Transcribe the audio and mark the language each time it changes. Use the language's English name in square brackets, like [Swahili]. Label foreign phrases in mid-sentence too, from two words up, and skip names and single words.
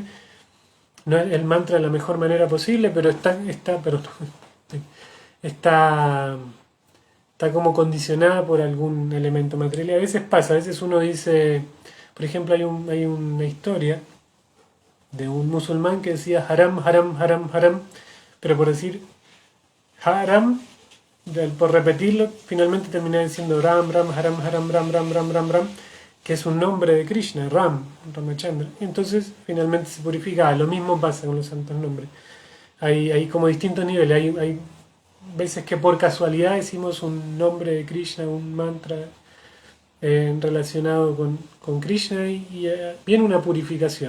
[Spanish] No es el mantra de la mejor manera posible, pero pero está, está como condicionada por algún elemento material. Y a veces pasa, a veces uno dice, por ejemplo, hay una historia de un musulmán que decía haram, haram, haram, haram, pero por decir haram, por repetirlo, finalmente termina diciendo Ram, Ram, Haram, Haram, Ram, Ram, Ram, Ram, Ram, que es un nombre de Krishna, Ram, Ramachandra. Y entonces finalmente se purifica. Lo mismo pasa con los santos nombres. Hay como distintos niveles. Hay veces que por casualidad decimos un nombre de Krishna, un mantra relacionado con Krishna y viene una purificación.